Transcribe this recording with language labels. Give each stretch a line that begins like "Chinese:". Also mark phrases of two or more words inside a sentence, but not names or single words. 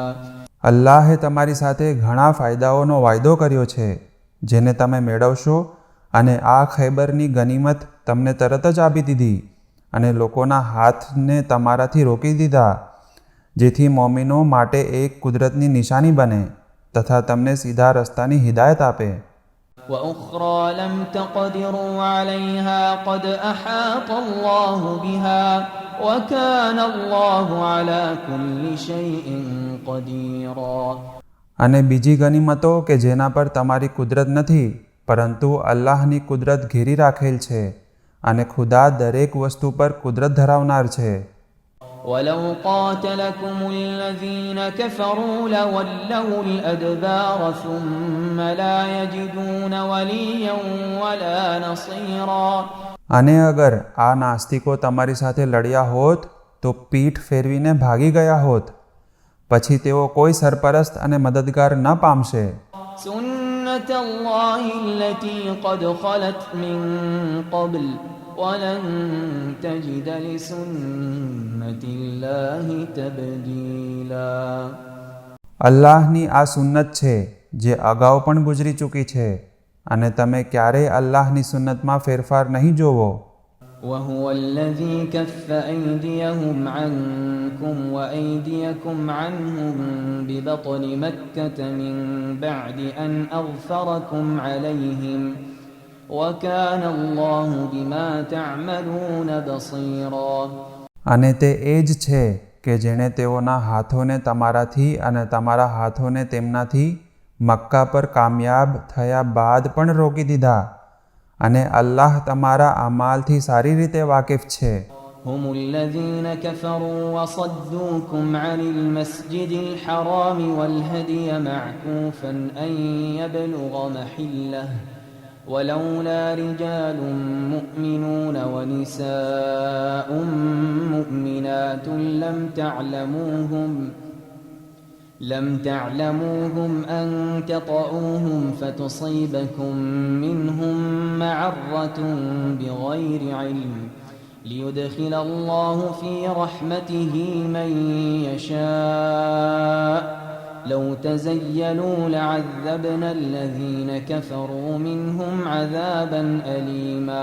Gujarati: અલ્લાહે તમારી સાથે ઘણા ફાયદાઓનો વાયદો કર્યો છે જેને તમે મેળવશો, અને આ ખૈબરની ગનીમત તમને તરત જ આપી દીધી અને લોકોના હાથને તમારાથી રોકી દીધા, જેથી મોમિનો માટે એક કુદરતની નિશાની બને તથા તમને સીધા રસ્તાની હિદાયત આપે.
Arabic: وأخرى لم تقدروا عليها قد أحاط الله بها وكان الله على كل شيء قديرا.
Gujarati: અને બીજી ગનીમતો કે જેના પર તમારી કુદરત નથી, પરંતુ અલ્લાહની કુદરત ઘેરી રાખેલ છે, અને ખુદા દરેક વસ્તુ પર કુદરત ધરાવનાર છે.
Arabic: ولو قاتلكم الذين كفروا لولوا الأدبار ثم لا يجدون وليا ولا نصيرا.
Gujarati: અને અગર આ નાસ્તિકો તમારી સાથે લડ્યા હોત તો પીઠ ફેરવીને ભાગી ગયા હોત, પછી તેઓ કોઈ સરપરસ્ત અને મદદગાર ન પામશે.
Arabic: سنة الله التي قد خلت من قبل ولن تجد لسنة الله تبديلا.
Gujarati: અલ્લાહની આ સુન્નત છે જે અગાઉ પણ ગુજરી ચૂકી છે, અને તમે ક્યારેય અલ્લાહની સુન્નતમાં ફેરફાર નહીં જોવો.
Arabic: وهو الذي كف أيديهم عنكم وأيديكم عنهم ببطن مكة من بعد أن أغفركم عليهم وكان الله بما تعملون بصيرا.
Gujarati: અને તે એ જ છે કે જેણે તેઓના હાથોને તમારાથી અને તમારા હાથોને તેમનાથી મક્કા પર કામયાબ થયા બાદ પણ રોકી દીધા, અને અલ્લાહ તમારા અમાલથી સારી રીતે વાકેફ છે.
Arabic: هم الذين كفروا وصدوكم عن المسجد الحرام والهدي معكوفا أن يبلغ محله ولولا رجال مؤمنون ونساء مؤمنات لم تعلموهم أن تطؤوهم فتصيبكم منهم معرة بغير علم ليدخل الله في رحمته من يشاء لو تزيلوا لعذبنا الذين كفروا منهم عذابا أليما.